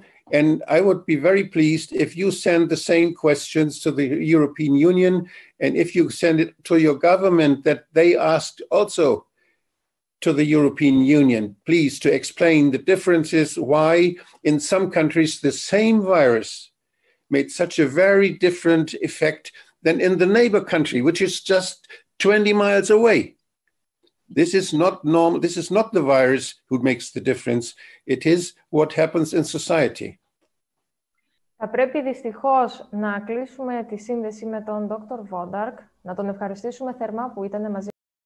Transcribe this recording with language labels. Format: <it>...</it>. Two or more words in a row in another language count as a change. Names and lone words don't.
<en>And I would be very pleased if you send the same questions to the European Union, and if you send it to your government that they asked also to the European Union, please, to explain the differences, why in some countries the same virus made such a very different effect than in the neighbor country, which is just 20 miles away. This is not normal. This is not the virus who makes the difference. It is what happens in society.</en> <el>Θα πρέπει δυστυχώς να κλείσουμε τη σύνδεση με τον Dr. Wodarg, να τον ευχαριστήσουμε θερμά που ήταν μαζί</el>